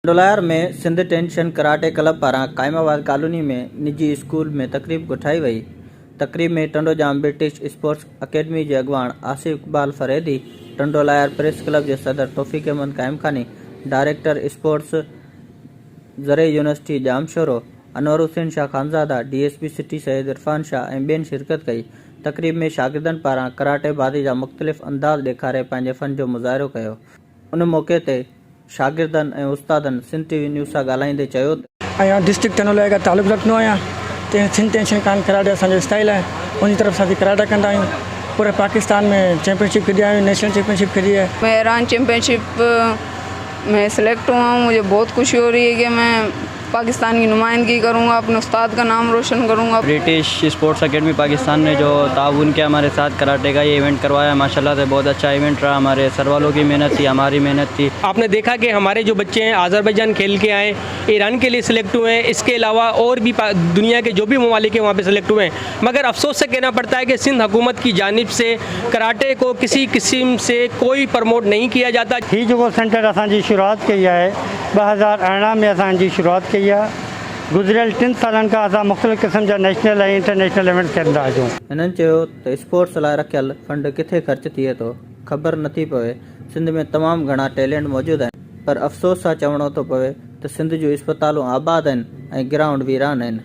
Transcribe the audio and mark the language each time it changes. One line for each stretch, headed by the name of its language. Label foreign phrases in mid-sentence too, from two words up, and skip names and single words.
Sindhi: डोलायर में सिंध टेंशन कराटे क्लब पारां कायमाबाद कॉलोनी में निजी स्कूल में तकरीब गुठाई वई। तकरीब में टंडोजाम ब्रिटिश स्पोर्ट्स अकेडमी के अगवान आसिफ इकबाल फरेदी, टंडोलायर प्रेस क्लब के सदर तौफीक अहमद कायमखानी, डायरेक्टर स्पोर्ट्स ज़रे यूनिवर्सिटी जामशोरो अनवर हुसैन शाह खानज़ादा, डीएसपी सिटी सैयद इरफान शाह ऐं ॿियनि शिरकत कई। तकरीब में शागिर्दनि पारां कराटे बाज़ी जा मुख़्तलिफ़ अंदाज़ ॾेखारे पंहिंजे फ़न जो मुज़ाहिरो कयो। उन मौक़े ते शागिर्दनि ऐं उस्तादनि सिंध टीवी न्यूज़ सां ॻाल्हाईंदे चयो त डिस्ट्रिक्ट टंडोलायर खां तालुक़ु रखंदो आहियां। सिंध टेंशन कान कराटे असांजो स्टाइल आहे, उन तरफ़ सां कराटा कंदा आहियूं। पूरे पाकिस्तान में चैंपियनशिप खेली आहियूं,
English: national championship
Urdu: کھیلی ہے. میں ایران چیمپئن شپ میں سلیکٹ ہوا ہوں. مجھے بہت خوشی ہو رہی ہے کہ میں پاکستان کی نمائندگی کروں گا، اپنے استاد کا نام روشن کروں گا. برٹش اسپورٹس اکیڈمی پاکستان نے جو تعاون کیا ہمارے ساتھ کراٹے کا یہ ایونٹ کروایا، ماشاءاللہ سے بہت اچھا ایونٹ رہا. ہمارے سر والوں کی محنت تھی، ہماری محنت تھی. آپ نے دیکھا کہ ہمارے جو بچے ہیں آذربائیجان کھیل کے آئے، ایران کے لیے سلیکٹ ہوئے ہیں. اس کے علاوہ اور بھی دنیا کے جو بھی ممالک ہیں وہاں پہ سلیکٹ ہوئے ہیں. مگر افسوس سے کہنا پڑتا ہے کہ سندھ حکومت کی جانب سے کراٹے کو کسی قسم سے کوئی پروموٹ نہیں کیا جاتا.
Sindhi: ही जो सेंटर असांजी शुरुआत कई है 2018 में असांजी शुरुआत कई है। गुज़िरियल 3 सालन खां असां मुख़्तलिफ़ क़िस्म जा नेशनल ऐं इंटरनेशनल इवेंट्स कंदा आहियूं। हिननि चयो त स्पोर्ट्स लाइ रखियल फंड किथे ख़र्च थिए थो ख़बर नथी पवे। सिंध में तमामु घणा टैलेंट मौजूदु आहिनि, पर अफ़सोस सां चवणो थो पवे त सिंध जूं इस्पतालूं आबाद आहिनि ऐं ग्राउंड वीरान आहिनि।